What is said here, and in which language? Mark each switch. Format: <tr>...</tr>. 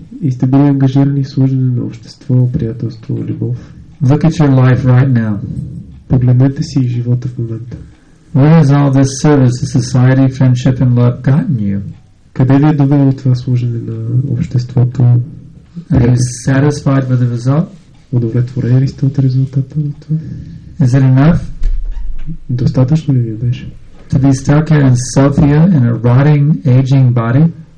<bg>И сте били ангажирани в служене на общество, приятелство, любов.</bg> <en>Look at your life right now.</en> <bg>Погледнете си живота в момента.</bg> <en>Where has all this service to society, friendship and love gotten you?</en> <bg>Къде ви е довело това служене на обществото?</bg> <en>Are you satisfied with the result?</en> <bg>Удовлетворени ли сте от резултата на това?</bg> <en>Is it enough</en> <bg>Достатъчно ли ви беше?</bg> <en>To be stuck here in Sofia in a rotting, aging body.</en>